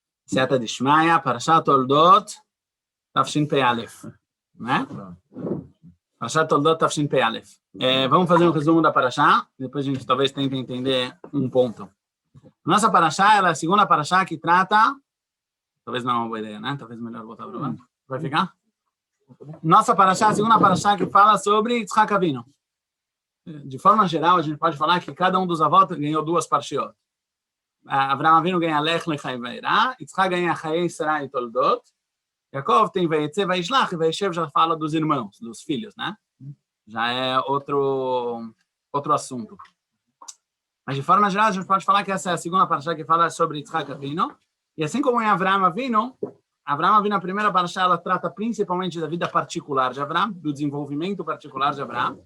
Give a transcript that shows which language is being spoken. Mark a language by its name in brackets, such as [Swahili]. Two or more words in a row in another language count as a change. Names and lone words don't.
[Hebrew] סייעתא דשמיא, פרשת תולדות, תשפ"א, né? פרשת תולדות תפשין-פי-אלף. [Portuguese] Vamos fazer um resumo da Parashá, depois a gente talvez tente entender um ponto. Nossa Parashá é a segunda Parashá que trata... Talvez não é uma boa ideia, né? Talvez melhor botar para lá. Vai ficar? Nossa Parashá é a segunda Parashá que fala sobre Yitzhak Avinu. De forma geral, a gente pode falar que cada um dos avós ganhou duas parshiot. Avraham Avinu ganha Lech Lecha e Vairá, Yitzhak ganha Chayei Sarah e Toldot, Yaakov tem Vayetze, Vaishlach, e Vaishev já fala dos irmãos, dos filhos, né? Já é outro assunto. Mas de forma geral, a gente pode falar que essa é a segunda parashá que fala sobre Yitzhak Avinu. E assim como em Avraham Avinu, a primeira parashá, ela trata principalmente da vida particular de Avraham, do desenvolvimento particular de Avraham.